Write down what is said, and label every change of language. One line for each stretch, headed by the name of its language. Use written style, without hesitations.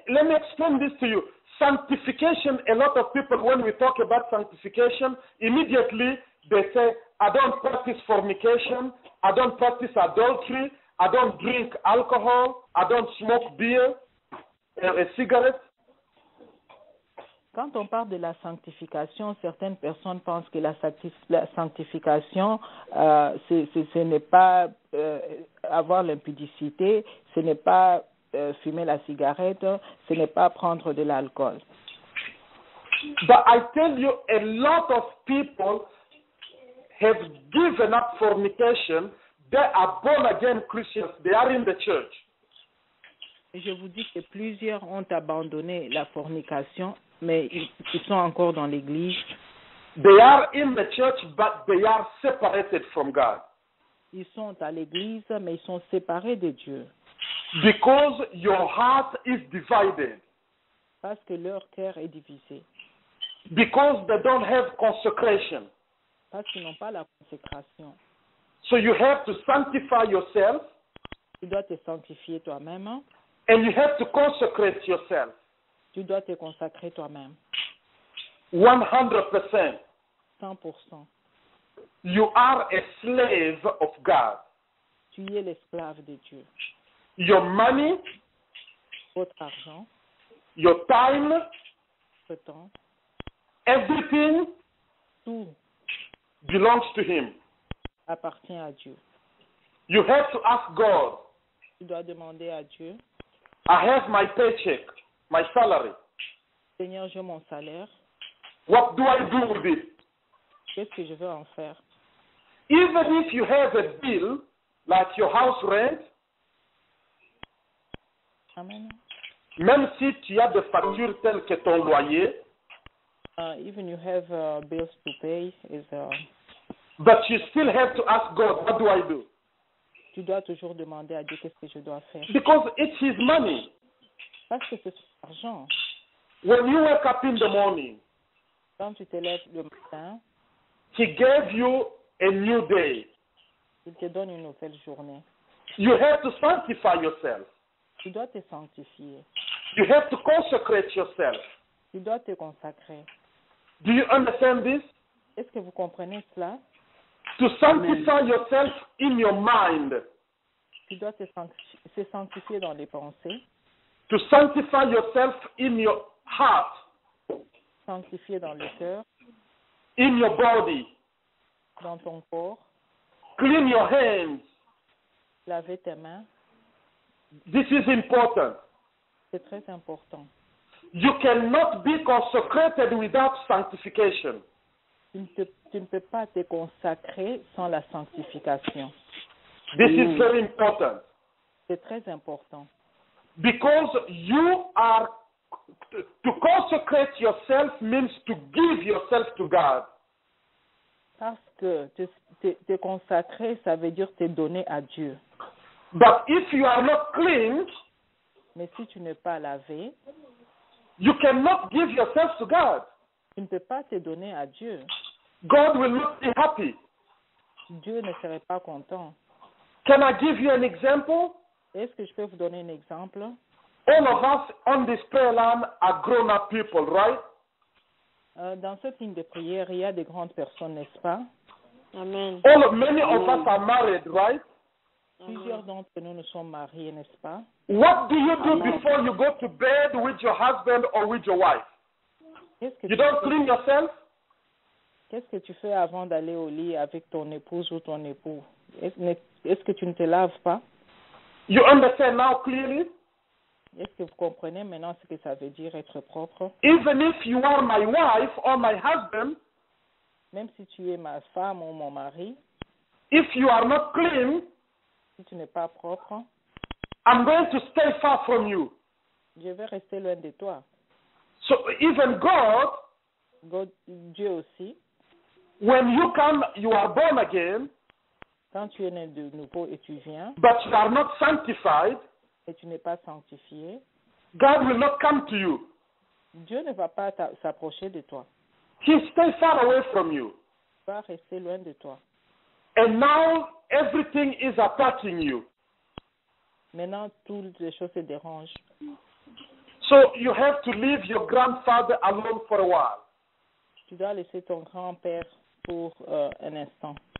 English: Let me explain this to you. Sanctification, a lot of people, when we talk about sanctification, immediately they say, I don't practice fornication, I don't practice adultery, I don't drink alcohol, I don't smoke beer, a cigarette.
French: Quand on parle de la sanctification, certaines personnes pensent que la sanctification, ce n'est pas avoir l'impudicité, ce n'est pas fumer la cigarette, ce n'est pas prendre de l'alcool.
English: But I tell you, a lot of people have given up fornication. They are born again Christians. They are in the church.
French: Je vous dis que plusieurs ont abandonné la fornication, mais ils sont encore dans l'église.
English: They are in the church, but they are separated from God.
French: Ils sont à l'église, mais ils sont séparés de Dieu.
English: Because your heart is divided.
French: Parce que leur cœur est divisé.
English: Because they don't have consecration.
French: Parce qu'ils n'ont pas la consécration.
English: So you have to sanctify yourself.
French: Tu dois te sanctifier toi-même.
English: And you have to consecrate yourself.
French: Tu dois te consacrer toi-même.
English: 100%.
French: 100%.
English: You are a slave of God.
French: Tu es l'esclave de Dieu.
English: Your money,
French: Votre argent,
English: your time,
French: votre temps,
English: everything
French: tout
English: belongs to Him.
French: appartient à Dieu.
English: You have to ask God,
French: Tu dois demander à Dieu,
English: I have my paycheck, my salary.
French: Seigneur, j'ai mon salaire.
English: What do I do with it?
French: Qu'est-ce que je vais en faire?
English: Even if you have a bill, like your house rent, Amen.
French: même si tu as des factures telles que ton loyer,
English: Even you have bills to pay, but you still have to ask God, what do I do?
French: tu dois toujours demander à Dieu qu'est-ce que je dois faire.
English: Because it's His money.
French: Parce que c'est son argent.
English: When you wake up in the morning,
French: Quand tu te lèves le matin,
English: He gave you a new day.
French: il te donne une nouvelle journée.
English: You have to sanctify yourself.
French: Tu dois te sanctifier.
English: You have to consecrate yourself.
French: Tu dois te consacrer.
English: Do you understand this?
French: Est-ce que vous comprenez cela?
English: To sanctify yourself in your mind.
French: Tu dois te sanctifier dans les pensées,
English: To sanctify yourself in your heart,
French: sanctifier dans le cœur,
English: in your body.
French: dans ton corps,
English: Clean your hands.
French: laver tes mains.
English: This is important.
French: C'est très important.
English: You cannot be consecrated without sanctification.
French: Tu ne peux pas te consacrer sans la sanctification.
English: This is very important.
French: C'est très important.
English: Because you are, to consecrate yourself means to give yourself to God.
French: Parce que te consacrer, ça veut dire te donner à Dieu.
English: But if you are not clean,
French: Mais si tu n'es pas lavé,
English: you cannot give yourself to God.
French: tu ne peux pas te donner à Dieu.
English: God will not be happy.
French: Dieu ne serait pas content.
English: Can I give you an example?
French: Est-ce que je peux vous donner un exemple?
English: All of us on this prayer line are grown-up people, right?
French: Dans cette ligne de prière, il y a des grandes personnes, n'est-ce pas? Amen.
English: Many of us are married, right?
French: Plusieurs d'entre nous nous sommes mariés, n'est-ce pas?
English: What do you do before you go to bed with your husband or with your wife?
French: Qu'est-ce que
English: You don't clean yourself?
French: Qu'est-ce que tu fais avant d'aller au lit avec ton épouse ou ton époux? Est-ce que tu ne te laves pas?
English: You understand now clearly?
French: Est-ce que vous comprenez maintenant ce que ça veut dire être propre?
English: Even if you are my wife or my husband,
French: Même si tu es ma femme ou mon mari,
English: if you are not clean,
French: si tu n'es pas propre,
English: I'm going to stay far from you.
French: je vais rester loin de toi.
English: So even God,
French: Dieu aussi,
English: when you come, you are born again,
French: quand tu es né de nouveau et tu viens,
English: but you are not sanctified,
French: et tu n'es pas sanctifié,
English: God will not come to you.
French: Dieu ne va pas s'approcher de toi.
English: He stays far away from you.
French: Il va rester loin de toi.
English: And now everything is attacking you.
French: Maintenant, toutes les choses se dérangent.
English: So you have to leave your grandfather alone for a while
French: Tu dois laisser ton grand-père pour un instant